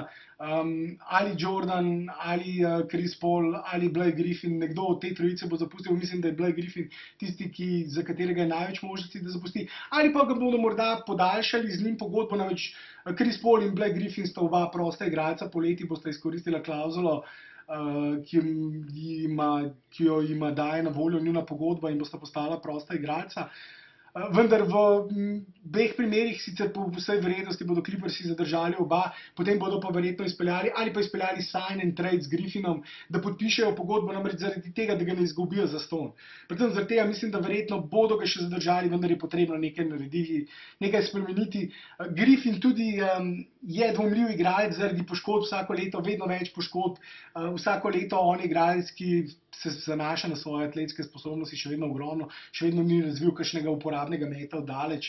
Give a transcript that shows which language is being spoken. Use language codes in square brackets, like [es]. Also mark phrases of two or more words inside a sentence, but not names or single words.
[sl] Ali Jordan, ali Chris Paul, ali Blake Griffin, nekdo od te trojice bo zapustil, mislim, da je Blake Griffin tisti, za katerega je največ možnosti, da zapusti, ali pa ga bodo morda podaljšali z njim pogodbo, namreč Chris Paul in Blake Griffin sta oba prosta igralca, poleti bosta izkoristila klavzulo, ki jo jima daje na voljo njuna pogodba in bosta postala prosta igralca. Vendar v obeh primerih, sicer po vsej verjetnosti bodo Clippersi zadržali oba, potem bodo pa verjetno izpeljali [en] sign and trade [sl] z Griffinom, da podpišejo pogodbo, namreč zaradi tega, da ga ne izgubijo zastonj. Predvsem zaradi tega mislim, da verjetno bodo ga še zadržali, vendar je potrebno nekaj narediti, nekaj spremeniti. Griffin tudi je dvomljiv igralec zaradi poškodb, vsako leto vedno več poškodb, vsako leto on je igralec, ki se zanaša na svoje atletske sposobnosti, še vedno ogromno, še vedno ni razvil kakšnega uporabnega meta daleč.